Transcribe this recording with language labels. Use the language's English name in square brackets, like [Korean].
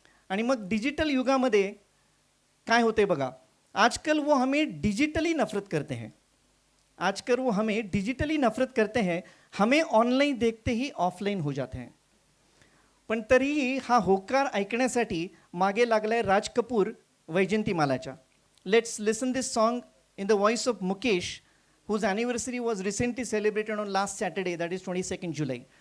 [Marathi] आणि मग डिजिटल युगामध्ये काय होते बघा, [Hindi] आजकल वो हमें डिजिटली नफरत करते हैं, आजकल वो हमें डिजिटली नफरत करते हैं, हमें ऑनलाईन देखते ही ऑफलाईन हो जाते हैं. [Marathi] पण तरीही हा होकार ऐकण्यासाठी मागे लागलाय Raj Kapoor वैजंतीमालाच्या. [English] Let's listen this song in the voice of Mukesh, whose anniversary was recently celebrated on last Saturday, that is 22nd July.